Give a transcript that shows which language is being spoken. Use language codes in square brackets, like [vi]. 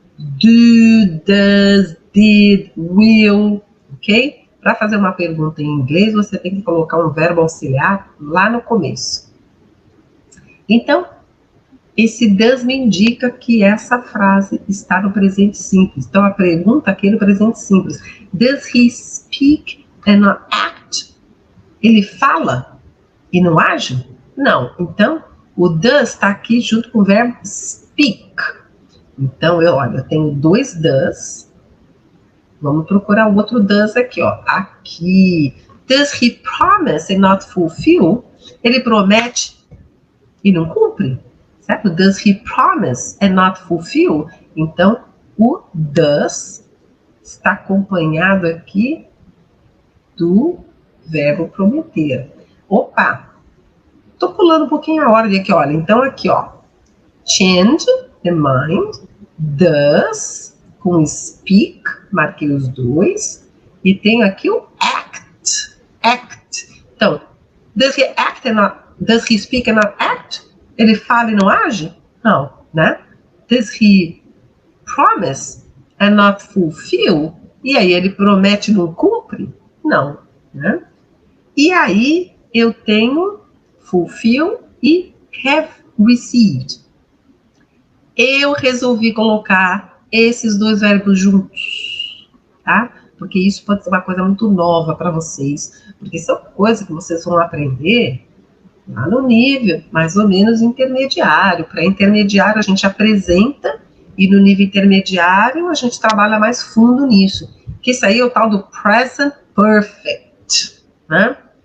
[en] Do, does, did, will, ok? [pt] Para fazer uma pergunta em inglês, você tem que colocar um verbo auxiliar lá no começo. Então, esse does me indica que essa frase está no presente simples. Então, a pergunta aqui é no presente simples. [en] Does he speak and not act? [pt] Ele fala e não age? Não. Então, o does está aqui junto com o verbo speak. Então, eu tenho dois does. Vamos procurar o outro does aqui, ó. Aqui. [en] Does he promise and not fulfill? [pt] Ele promete e não cumpre, certo? [en] Does he promise and not fulfill? [pt] Então, o does está acompanhado aqui do verbo prometer. Opa! Tô pulando um pouquinho a ordem aqui, olha. Então, aqui, ó. [en] Change the mind. [pt] Does com speak, marquei os dois, e tenho aqui o act. Act. Então, [en] does he act and not, does he speak and not act? [pt] Ele fala e não age? Não, né? [en] Does he promise and not fulfill? [pt] E aí ele promete e não cumpre? Não, né? E aí eu tenho fulfill e have received. Eu resolvi colocar esses dois verbos juntos, tá? Porque isso pode ser uma coisa muito nova para vocês, porque são coisas que vocês vão aprender lá no nível mais ou menos intermediário. Para intermediário a gente apresenta e no nível intermediário a gente trabalha mais fundo nisso, que isso aí é o tal do present perfect, né?